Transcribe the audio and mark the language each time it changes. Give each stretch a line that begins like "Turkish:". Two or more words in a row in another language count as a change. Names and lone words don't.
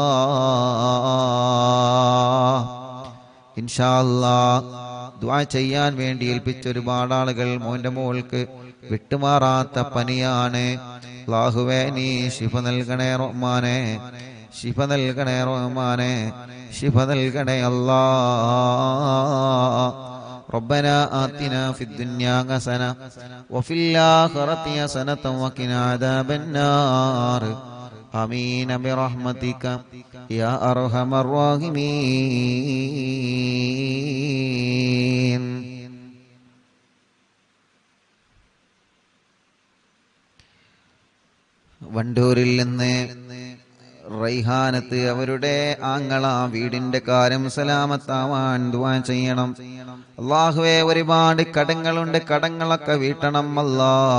Arabic: إن شاء الله
Malayalam: ദുആ ചെയ്യാൻ വേണ്ടി ഏൽപ്പിച്ച ഒരുപാട് ആളുകൾ. മോന്റെ മോൾക്ക് വിട്ടുമാറാത്ത പനിയാണ്. അല്ലാഹുവേ നീ ശിഫ നൽകണേ റഹ്മാനെ, ശിഫ നൽകണേ റഹ്മാനെ, ശിഫ നൽകണേ അല്ലാ.
Arabic: ربنا آتنا في الدنيا حسنة وفي الآخرة حسنة وقنا عذاب النار. آمين برحمتك يا أرحم الراحمين.
Malayalam: വണ്ടൂരിൽ നിന്ന് റൈഹാനത്ത് അവരുടെ ആങ്ങള വീടിന്റെ കാര്യം സലാമത്താവാൻ ദുആ ചെയ്യണം. അല്ലാഹുവേ, ഒരുപാട് കടങ്ങളുണ്ട്, കടങ്ങളൊക്കെ വീട്ടണം അല്ലാ.